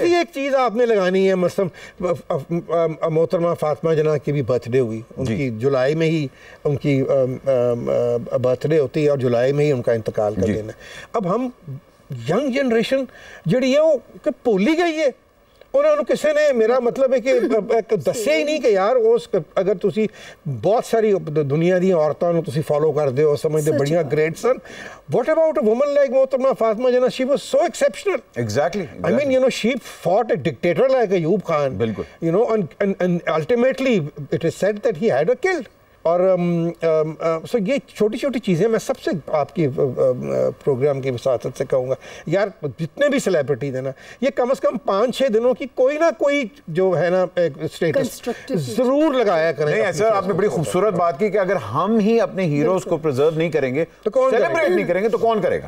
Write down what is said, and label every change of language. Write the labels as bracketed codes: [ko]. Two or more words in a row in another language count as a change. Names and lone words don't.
[ur] چھوٹی سی ایک چیز آپ نے لگانی ہے۔ مطلب محترمہ فاطمہ جناح کی بھی برتھ ڈے ہوئی، ان کی جولائی میں ہی ان کی برتھ ڈے ہوتی ہے اور جولائی میں ہی ان کا انتقال کر دینا. اب ہم [en] young generation [ur] جی ہے وہ بھول ہی گئی ہے. [pa] اُنہوں نے کسی نے میرا مطلب ہے کہ دسے ہی نہیں کہ یار اُس اگر تُسی بہت ساری دنیا دی عورتاں نوں تُسی فالو کردے ہو سمجھدے بڑھیا [en] great son what about a woman like Mohtarma Fatima Jinnah she was so exceptional exactly I mean, you know, she fought a dictator like Ayub Khan. [ur] بالکل. [en] You know, and ultimately it is said that he had her killed. [ur] اور سو یہ چھوٹی چھوٹی چیزیں میں سب سے آپ کی پروگرام کی وساطت سے کہوں گا یار جتنے بھی سیلیبریٹیز ہیں نا یہ کم سے کم 5-6 دنوں کی کوئی نہ کوئی جو ہے نا سٹیٹس ضرور لگایا کریں. نہیں سر آپ نے بڑی خوبصورت بات کی کہ اگر ہم ہی اپنے ہیروز کو پریزرو نہیں کریں گے تو کون سیلیبریٹ نہیں کریں گے تو کون کرے گا.